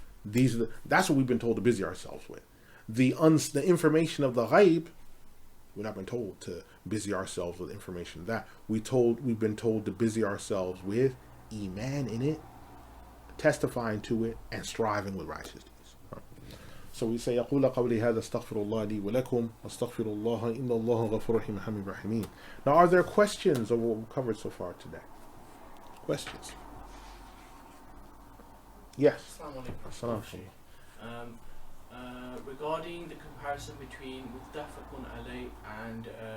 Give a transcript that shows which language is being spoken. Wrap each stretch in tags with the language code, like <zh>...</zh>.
<en>That's what we've been told to busy ourselves with. The information of the ghaib, we've not been told to busy ourselves with information of that. We've been told to busy ourselves with iman in it, testifying to it, and striving with righteousness. So we say,</en> <ar>يقول قولي هذا استغفر الله لي ولكم واستغفر الله إن الله غفور رحيم حميد رحيم.</ar> <en>Now, are there questions of what we've covered so far today? Questions? Yes. Assalamu alaikum. Regarding the comparison between muttafaqun alayh and</en>